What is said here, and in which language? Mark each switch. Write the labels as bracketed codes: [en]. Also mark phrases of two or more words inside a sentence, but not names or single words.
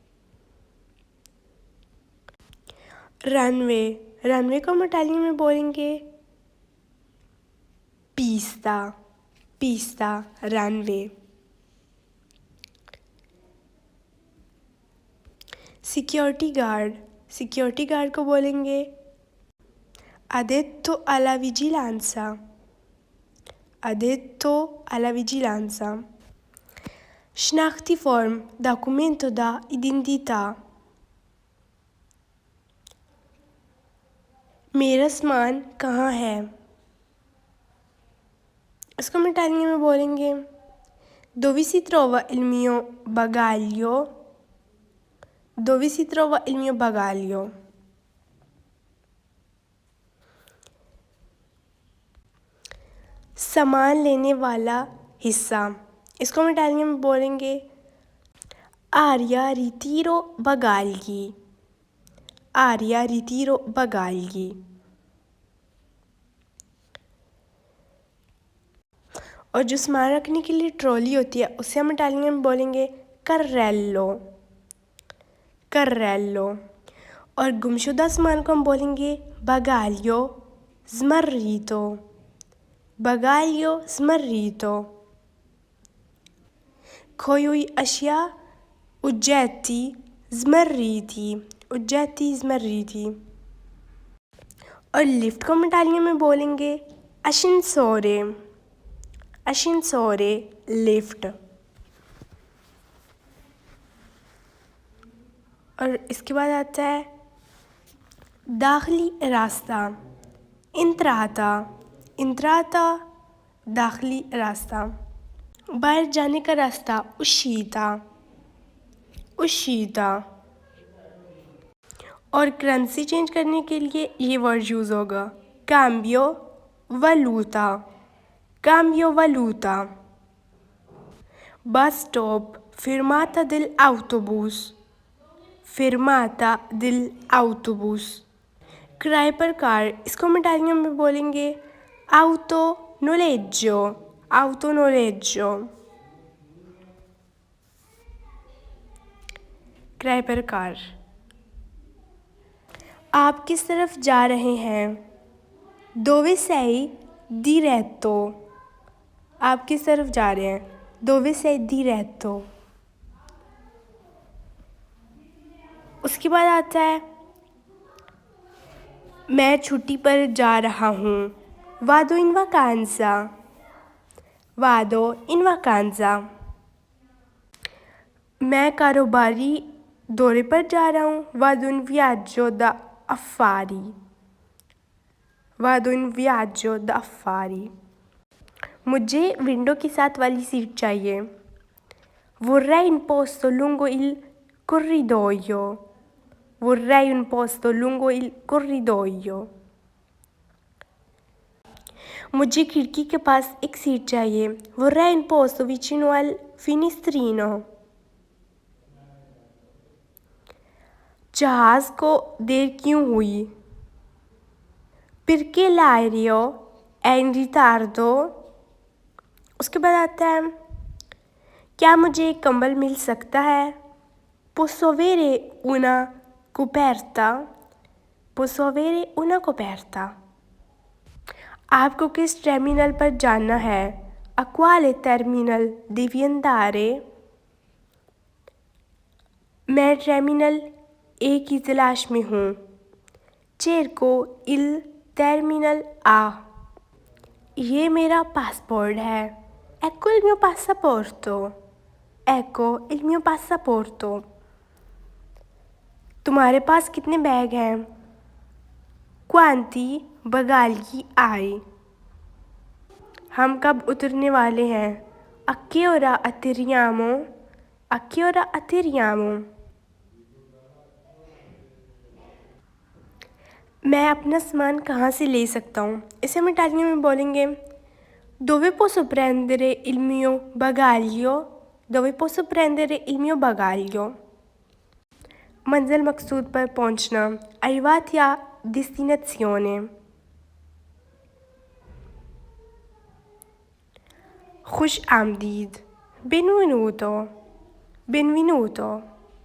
[ur] رن وے، رن وے کو ہم اٹالین میں بولیں گے [it] pista, pista, [en] रनवे. security guard, security guard [ur] کو بولیں گے [it] addetto alla vigilanza, addetto alla vigilanza. Schnachtiform, documento da identità. [ur] میرا سامان کہاں ہے، اس کو ہم اٹالین میں بولیں گے [it] dove si trova il mio bagaglio, dove si trova il mio bagaglio. [ur] سامان لینے والا حصہ، اس کو ہم اٹالین میں بولیں گے [it] area ritiro bagagli, area ritiro bagagli. [ur] اور جو سامان رکھنے کے لیے ٹرالی ہوتی ہے اسے ہم اٹالین میں بولیں گے [it] carrello, carrello. [ur] اور گمشدہ سامان کو ہم بولیں گے [it] bagaglio smarrito, bagaglio smarrito. [ur] کھوئی ہوئی اشیا [it] oggetti smarriti, oggetti smarriti. [ur] اور لفٹ کو ہم اٹالین میں بولیں گے [it] ascensore, ascensore, [en] लिफ्ट. [ur] اور اس کے بعد آتا ہے داخلی راستہ, [it] entrata, entrata, [ur] داخلی راستہ. باہر جانے کا راستہ [it] uscita, uscita. [ur] اور [en] currency change [ur] کرنے کے لیے یہ ورڈ یوز ہوگا [it] cambio valuta, cambio valuta. [en] bus stop [it] fermata dell'autobus, fermata dell'autobus. [ur] کرائے پر کار، اس کو ہم اٹالین میں بولیں گے [it] auto noleggio, auto noleggio. [ur] کرائے پر کار. آپ کس طرف جا رہے ہیں, [it] dove sei diretto, [ur] آپ کس طرف جا رہے ہیں, [it] dove sei diretto. [ur] اس کے بعد آتا ہے میں چھٹی پر جا رہا ہوں, [it] vado in vacanza, vado in vacanza. [ur] میں کاروباری دورے پر جا رہا ہوں, [it] vado in viaggio da affari, vado in viaggio da affari. [ur] مجھے ونڈو کے ساتھ والی سیٹ چاہیے, [it] vorrei un posto lungo il corridoio, vorrei un posto lungo il corridoio. [ur] مجھے کھڑکی کے پاس ایک سیٹ چاہیے, [it] vorrei un posto vicino al finestrino. [ur] جہاز کو دیر کیوں ہوئی, [it] perché l'aereo è in ritardo. [ur] اس کے بعد آتا ہے کیا مجھے ایک کمبل مل سکتا ہے, [it] posso avere una coperta, posso avere una coperta. [ur] آپ کو کس ٹرمینل پر جانا ہے, [it] a quale terminal devi andare, [ur] میں ٹرمینل اے کی تلاش میں ہوں. [it] cerco il terminal A। [ur] یہ میرا پاسپورٹ ہے. [it] Ecco il mio passaporto। Ecco il mio passaporto। [ur] تمہارے پاس کتنے بیگ ہیں? [it] Quanti bagagli hai? [ur] ہم کب اترنے والے ہیں? [it] A che ora atterriamo? A che ora atterriamo? [ur] میں اپنا سامان کہاں سے لے سکتا ہوں? اسے ہم اٹالین میں بولیں گے [it] dove posso prendere il mio bagaglio? Dove posso prendere il mio bagaglio? [ur] منزل مقصود پر پہنچنا [it] arrivati a destinazione। [ur] خوش آمدید [it] benvenuto benvenuto।